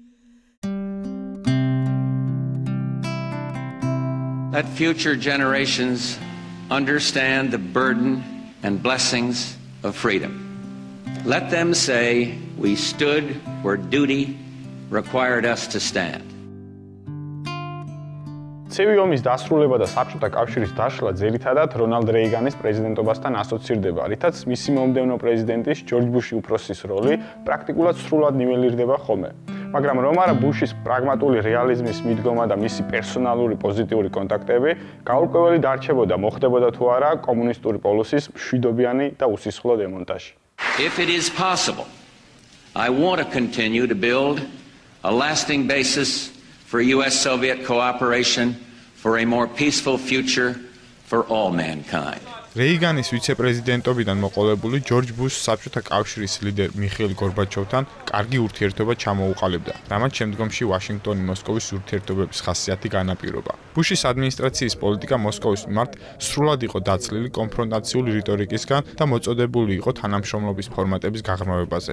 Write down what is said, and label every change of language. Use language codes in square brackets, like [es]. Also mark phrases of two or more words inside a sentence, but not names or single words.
[en] Let future generations understand the burden and blessings of freedom. Let them say we stood where duty required us to stand. [ka] ცივი ომის დასრულება და საბჭოთა კავშირის დაშლა ძირითადად რონალდ რეიგანის პრეზიდენტობასთან ასოცირდება, რითაც მისი მომდევნო პრეზიდენტის ჯორჯ ბუშის უფროსის როლი პრაქტიკულად სრულად ნიველირდება ხოლმე. მაგრამ რომ არა ბუშის პრაგმატული რეალიზმის მიდგომა და მისი პერსონალური პოზიტიური კონტაქტები, გაურკვეველი დარჩებოდა მოხდებოდა თუ არა კომუნისტური პოლუსის მშვიდობიანი და უსისხლო დემონტაჟი. [en] If it is possible, I want to continue to build a lasting basis for US-Soviet cooperation for a more peaceful future for all mankind. [ka] რეიგანის ვიცე-პრეზიდენტობიდან მოყოლებული ჯორჯ ბუშს საბჭოთა კავშირის ლიდერ მიხეილ გორბაჩოვთან კარგი ურთიერთობა ჩამოუყალიბდა, რამაც შემდგომში ვაშინგტონი მოსკოვის ურთიერთობების ხასიათი განაპირობა. ბუშის ადმინისტრაციის პოლიტიკა მოსკოვის მიმართ სრულად იყო დაცლილი კონფრონტაციული რიტორიკისგან და მოწოდებული იყო თანამშრომლობის ფორმატების გაღრმავებაზე.